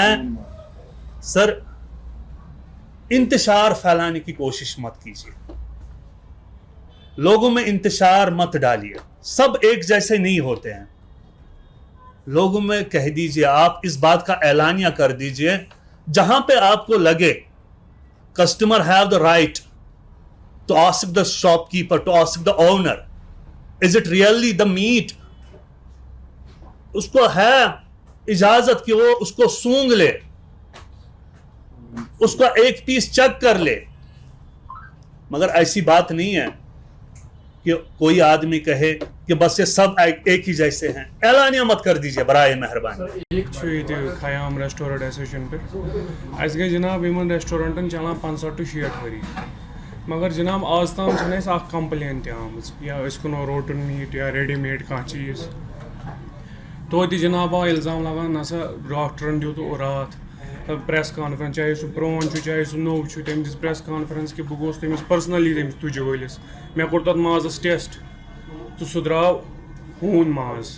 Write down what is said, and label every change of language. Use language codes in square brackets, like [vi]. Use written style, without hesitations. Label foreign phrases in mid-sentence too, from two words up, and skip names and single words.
[ur] سر، انتشار پھیلانے کی کوشش مت کیجیے، لوگوں میں انتشار مت ڈالیے. سب ایک جیسے نہیں ہوتے ہیں. لوگوں میں کہہ دیجیے، آپ اس بات کا اعلانیہ کر دیجیے، جہاں پہ آپ کو لگے [en] customer have the right to ask the shopkeeper, to ask the owner, is it really the meat. [ur] اس کو ہے اجازت کہ وہ اس کو سونگ لے، اس کا ایک پیس چیک کر لے. مگر ایسی بات نہیں ہے کہ کوئی آدمی کہے کہ بس یہ سب ایک ہی جیسے ہیں. اعلانیہ مت کر دیجیے برائے مہربانی. [ks] خیام ریسٹورنٹ ایسوسیشن پہ اس گئی جناب ان ریسٹورنٹن چلان 65 to 66 ؤری، مگر جناب آز تام چھنہٕ اکھ کمپلین تہِ آمٕژ، یا أسۍ کٕنو روٹن میٹ یا ریڈی میڈ کانٛہہ چیٖز. توتہِ جناب آو الزام لگان، نسا ڈاکٹرن دیُت راتھ [en] press conference, [ks] چاہے سُہ پرون چھُ چاہے سُہ نوٚو چھُ، تٔمۍ دِژ [en] press conference [ks] کہ بہٕ گوٚوُس تٔمِس پٔرسنلی تٔمِس تُجہِ وٲلِس، مےٚ کوٚر تَتھ مازَس ٹیسٹ تہٕ سُہ درٛاو ہوٗن ماز.